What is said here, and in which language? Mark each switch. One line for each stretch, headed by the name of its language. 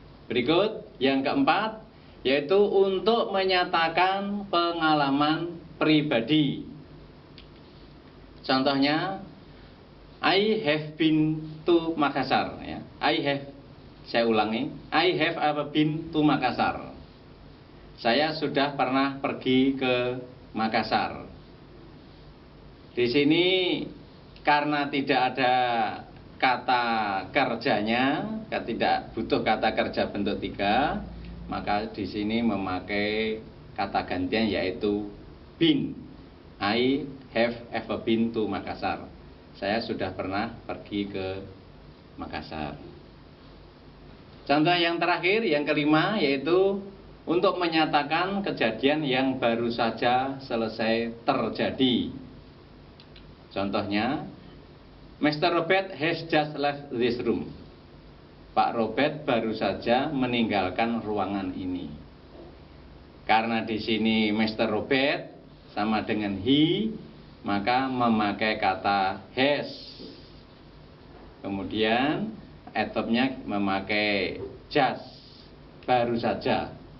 Indonesian: Berikut yang keempat, yaitu untuk menyatakan pengalaman pribadi. Contohnya,
English: I have been to Makassar,
Indonesian: ya. Saya ulangi,
English: I have ever been to Makassar.
Indonesian: Saya sudah pernah pergi ke Makassar. Di sini karena tidak ada kata kerjanya, tidak butuh kata kerja bentuk 3, maka di sini memakai kata gantian yaitu been.
English: I have ever been to Makassar.
Indonesian: Saya sudah pernah pergi ke Makassar. Contoh yang terakhir, yang kelima, yaitu untuk menyatakan kejadian yang baru saja selesai terjadi. Contohnya, Mr.
English: Robert has just left this room.
Indonesian: Pak Robert baru saja meninggalkan ruangan ini. Karena di sini Mr. Robert sama dengan he, maka memakai kata has. Kemudian adverbnya memakai just, baru saja.